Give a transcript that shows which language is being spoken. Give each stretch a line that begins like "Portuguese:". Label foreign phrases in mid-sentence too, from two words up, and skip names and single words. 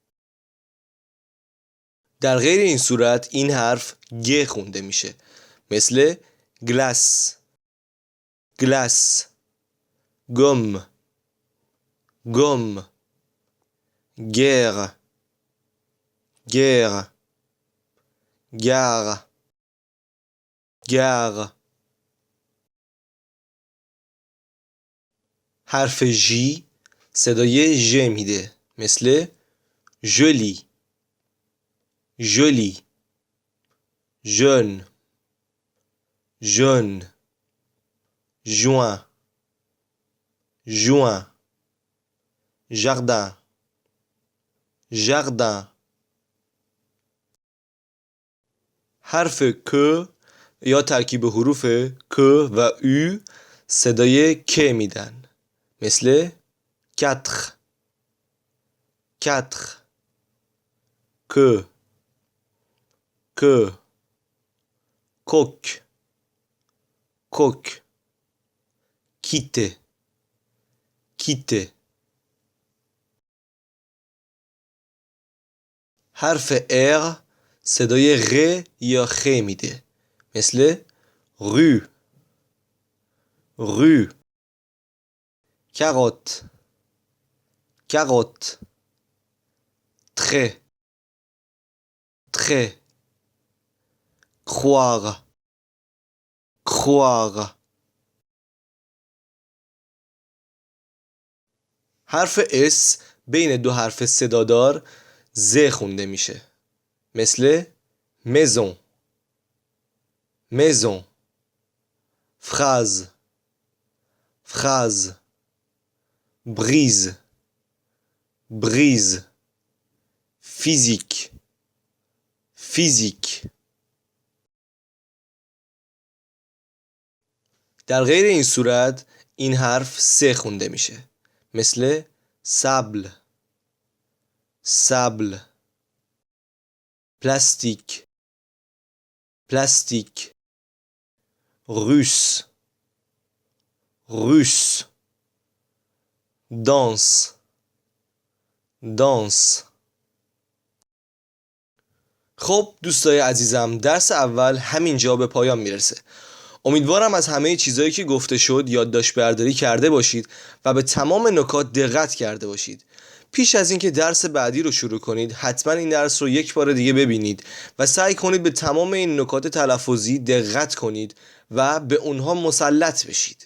Persian: در غیر این صورت این حرف گ خونده میشه، مثل
French: glace, glace, gomme, gomme, guerre, guerre, gare, gare.
Persian: حرف ژی صدای ژ میده، مثل
French: gilet, gilet, jeune، jeune، juin، juin، jardin، jardin.
Persian: حرف ک یا ترکیب حروف ک و او صدای ک میدن، مثل
French: quatre، quatre، que، que، coq، coq، quitter، quitter.
Persian: حرف R صدای غ یا خ میده، مثل
French: rue، rue، carotte، carotte، trait، trait، croire، croire.
Persian: حرف S بین دو حرف صدادار ز خونده میشه، مثل
French: maison، maison، phrase، phrase، brise، brise، physique، physique.
Persian: در غیر این صورت این حرف س خونده میشه، مثل
French: sable، sable، plastique، plastique، russe، russe، danse، danse.
Persian: خب دوستای عزیزم، درس اول همینجا به پایان میرسه. امیدوارم از همه چیزایی که گفته شد یادداشت برداری کرده باشید و به تمام نکات دقت کرده باشید. پیش از اینکه درس بعدی رو شروع کنید حتما این درس رو یک بار دیگه ببینید و سعی کنید به تمام این نکات تلفظی دقت کنید و به اونها مسلط بشید.